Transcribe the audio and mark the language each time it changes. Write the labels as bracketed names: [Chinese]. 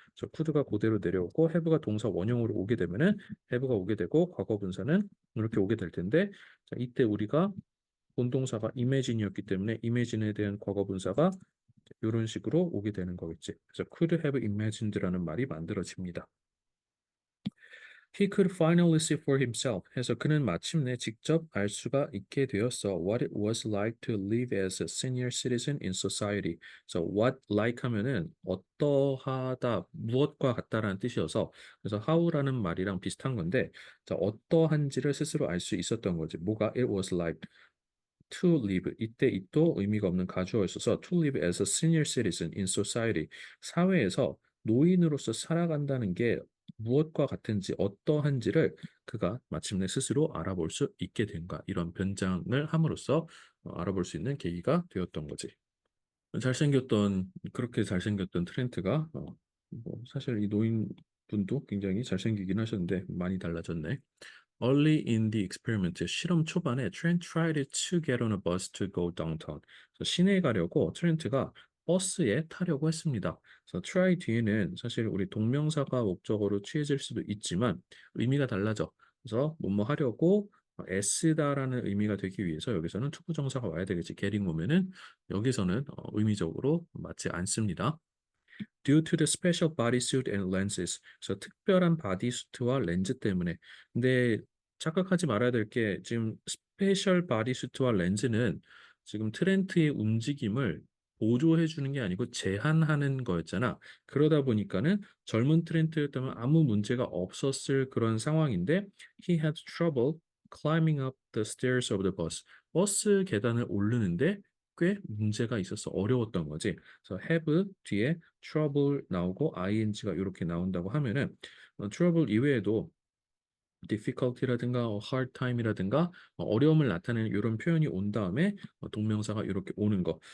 [Korean] 그래서 could가 그대로 내려오고 have가 동사 원형으로 오게 되면은 have가 오게 되고 과거 분사는 이렇게 오게 될 텐데 자, 이때 우리가 본동사가 imagine이었기 때문에 imagine에 대한 과거 분사가 이런 식으로 오게 되는 거겠지. 그래서 [English] could have imagined [Korean] 라는 말이 만들어집니다. [English] He could finally see for himself. [Korean] 해서 그는 마침내 직접 알 수가 있게 되었어. [English] What it was like to live as a senior citizen in society. So what like [Korean] 하면은 어떠하다, 무엇과 같다라는 뜻이어서 그래서 how라는 말이랑 비슷한 건데 자, 어떠한지를 스스로 알 수 있었던 거지. 뭐가 [English] it was like to live. [Korean] 이때 it도 의미가 없는 가주어에 있어서 [English] to live as a senior citizen in society. [Korean] 사회에서 노인으로서 살아간다는 게 무엇과 같은지 어떠한지를 그가 마침내 스스로 알아볼 수 있게 된가 이런 변장을 함으로써 알아볼 수 있는 계기가 되었던 거지. 잘생겼던 그렇게 잘생겼던 트렌트가 뭐 사실 이 노인분도 굉장히 잘생기긴 하셨는데 많이 달라졌네. [English] Early in the experiment, [Korean] 실험 초반에 [English] Trent tried to get on a bus to go downtown. [Korean] 그래서 시내에 가려고 트렌트가 버스에 타려고 했습니다. 그래서 try 뒤에는 사실 우리 동명사가 목적어로 취해질 수도 있지만 의미가 달라져. 그래서 뭐뭐 하려고 애쓰다라는 의미가 되기 위해서 여기서는 투부정사가 와야 되겠지. getting 오면은 여기서는 의미적으로 맞지 않습니다. [English] Due to the special bodysuit and lenses. [Korean] 그래서 특별한 바디수트와 렌즈 때문에. 근데 착각하지 말아야 될 게 지금 스페셜 바디수트와 렌즈는 지금 트렌트의 움직임을 보조해 주는 게 아니고 제한하는 거였잖아. 그러다 보니까는 젊은 트렌트였다면 아무 문제가 없었을 그런 상황인데 [English] he had trouble climbing up the stairs of the bus. [Korean] 버스 계단을 오르는데 꽤 문제가 있어서 어려웠던 거지. 그래서 have 뒤에 trouble 나오고 ing가 이렇게 나온다고 하면은 trouble 이외에도 difficulty라든가 hard time이라든가 어려움을 나타내는 이런 표현이 온 다음에 동명사가 이렇게 오는 거.